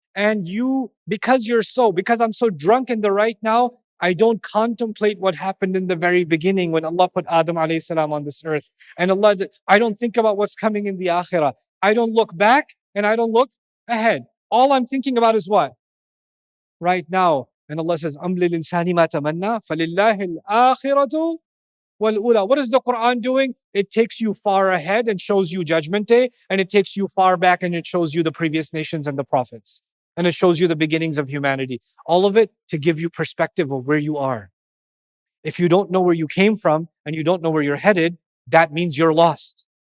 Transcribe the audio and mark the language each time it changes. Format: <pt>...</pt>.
<en>And because I'm so drunk in the right now, I don't contemplate what happened in the very beginning when Allah put Adam alayhi salam on this earth. And I don't think about what's coming in the akhirah. I don't look back and I don't look ahead. All I'm thinking about is what? Right now.</en> <ar>And Allah says, أَمْ لِلْإِنسَانِ مَا تَمَنَّى فَلِلَّهِ الْآخِرَةُ وَالْأُولَى.</ar> <en>What is the Quran doing? It takes you far ahead and shows you Judgment Day, and it takes you far back and it shows you the previous nations and the prophets. And it shows you the beginnings of humanity. All of it to give you perspective of where you are. If you don't know where you came from and you don't know where you're headed, that means you're lost.</en>